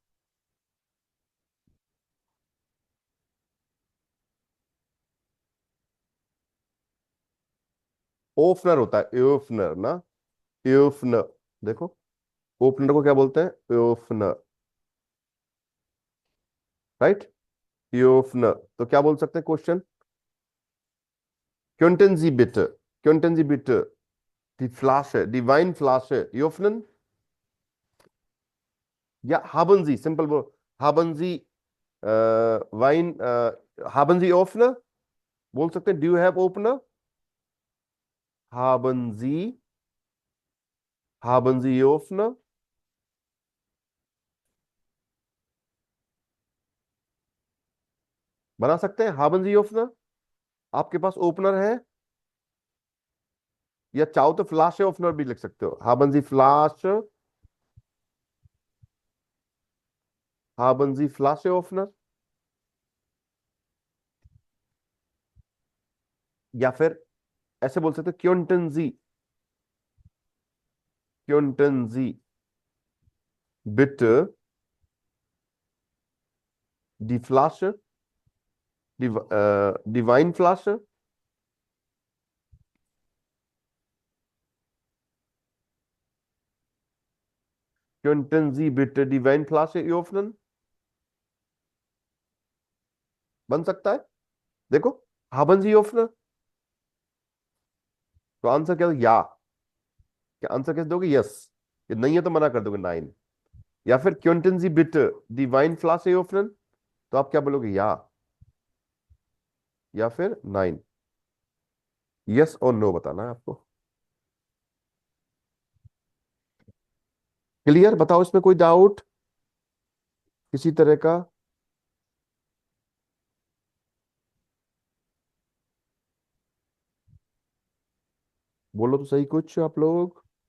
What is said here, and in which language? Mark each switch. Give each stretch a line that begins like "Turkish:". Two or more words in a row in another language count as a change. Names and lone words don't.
Hindi: ओपनर होता है, ओपनर ना। ओपनर। देखो, ओपनर को क्या बोलते हैं? ओपनर। राइट। ओपनर। तो क्या बोल सकते हैं क्वेश्चन?
German: Könnten Sie bitte, könnten Sie bitte die Flasche, die Weinflasche öffnen? Ja, haben Sie, simple wo, haben Sie Wein, haben Sie Opener?
Hindi: बोल सकते हैं,
English: do you have opener?
German: haben Sie Opener?
Hindi: बना सकते हैं
German: haben Sie Opener?
Hindi: आपके पास ओपनर है, या चाहो तो फ्लाश ओपनर भी लिख सकते हो।
German: haben Sie Flasche? haben Sie Flasche Opener?
Hindi: या फिर ऐसे बोल सकते हो,
German: könnten Sie bitte die Flasche, die Weinflasche? Könnten Sie bitte die Weinflasche öffnen?
Hindi: बन सकता है। देखो,
German: haben Sie Öffner?
Hindi: तो आंसर क्या होगा? या। क्या आंसर कैसे दोगे? यस। ये नहीं है तो मना कर दोगे, नाइन। या फिर
German: könnten Sie bitte die Weinflasche öffnen?
Hindi: तो आप क्या बोलोगे? या, या फिर नाइन। यस और नो बताना है आपको। क्लियर? बताओ, इसमें कोई डाउट किसी तरह का? बोलो तो सही कुछ आप लोग।